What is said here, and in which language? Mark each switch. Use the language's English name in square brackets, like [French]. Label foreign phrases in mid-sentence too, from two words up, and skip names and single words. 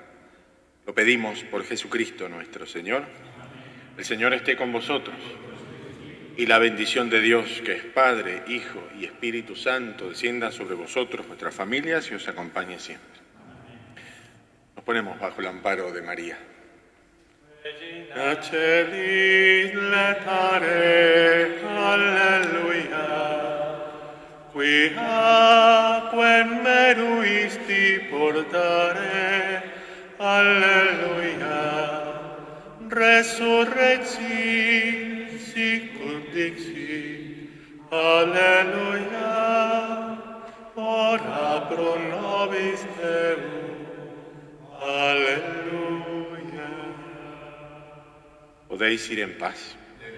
[Spanish] Lo pedimos por Jesucristo nuestro Señor. El Señor esté con vosotros y la bendición de Dios, que es Padre, Hijo y Espíritu Santo, descienda sobre vosotros, vuestras familias y os acompañe siempre. Nos ponemos bajo el amparo de María. [Latin] Celis letare, alleluia, qui aquem meruisti portare, alleluia, resurrexit sicut dixit. Alleluia, ora pro nobis Deum. Alleluia. [Spanish] Podéis ir en paz.